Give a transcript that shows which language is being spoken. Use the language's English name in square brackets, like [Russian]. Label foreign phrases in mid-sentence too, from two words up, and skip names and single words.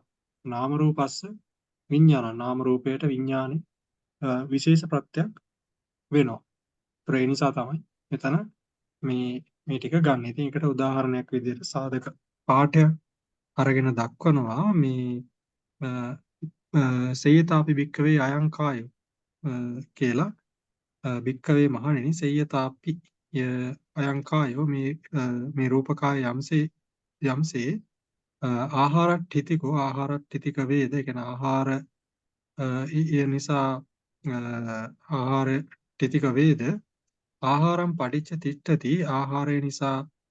[Pali] නාම රූපස්ස [Sinhala] විඥාන නාම රූපයට විඥානේ විශේෂ ප්‍රත්‍යක් වෙනවා. ඒ නිසා තමයි මෙතන මේ ටික ගන්න. ඉතින් ඒකට උදාහරණයක් විදිහට සාධක පාඨයක් අරගෙන දක්වනවා මේ [Pali] සේයතාපි භික්කවේ අයං කායෝ [Sinhala] කියලා භික්කවේ මහණෙනි [Pali] සේයතාපි අයං කායෝ [Sinhala] මේ රූපකාය යම්සේ ආහාරට්ඨිතිකෝ ආහාරට්ඨිතික වේද කියන ආහාර ඒ නිසා ආහාර ඨිතික වේද [Pali] ආහාරම් පටිච්ච තිට්ඨති [Sinhala] ආහාරය නිසා